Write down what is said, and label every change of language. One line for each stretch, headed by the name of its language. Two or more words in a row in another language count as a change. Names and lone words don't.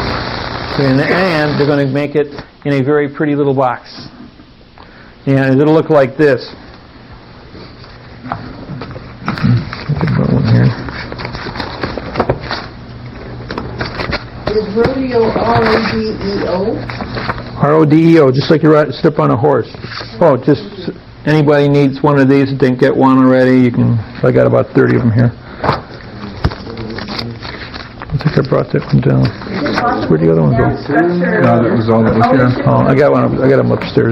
English: And they're going to make it in a very pretty little box. And it'll look like this. Is rodeo R-O-D-E-O? R-O-D-E-O, just like you step on a horse. Oh, just anybody needs one of these that didn't get one already, you can. I got about 30 of them here. I think I brought that one down. Where'd the other one go? No, that was all that was here. Oh, I got them upstairs.